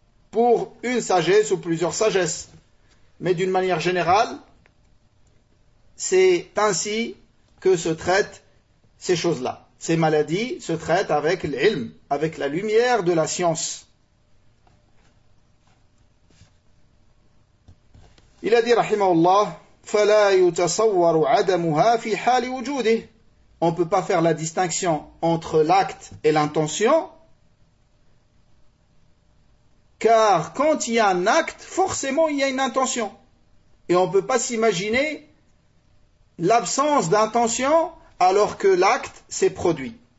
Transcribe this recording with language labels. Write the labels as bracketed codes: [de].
[fr] Pour une sagesse ou plusieurs sagesses. Mais d'une manière générale, c'est ainsi que se traitent ces choses-là. Ces maladies se traitent avec l'ilm, avec la lumière de la science. Il a dit, [ar] rahimahullah, فَلَا يُتَصَوَّرُ عَدَمُهَا فِي حَالِ وُجُودِهِ. [fr] On ne peut pas faire la distinction entre l'acte et l'intention, car quand il y a un acte, forcément il y a une intention. Et on ne peut pas s'imaginer l'absence d'intention alors que l'acte s'est produit.